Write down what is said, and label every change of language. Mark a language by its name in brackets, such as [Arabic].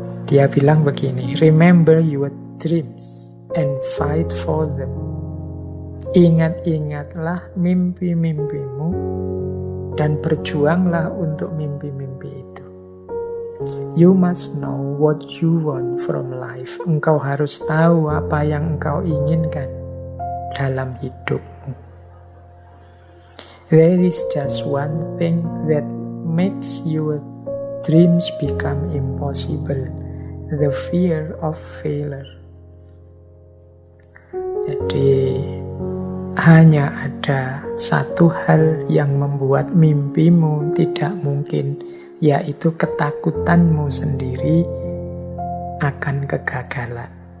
[Indonesian] Dia bilang begini, [English] remember your dreams and fight for them. [Indonesian] Ingat-ingatlah mimpi-mimpimu dan berjuanglah untuk mimpi-mimpi itu. [English] You must know what you want from life. [Indonesian] Engkau harus tahu apa yang engkau inginkan dalam hidupmu. [English] There is just one thing that makes your dreams become impossible. The fear of failure. [Indonesian] Jadi hanya ada satu hal yang membuat mimpimu tidak mungkin, yaitu ketakutanmu sendiri akan kegagalan.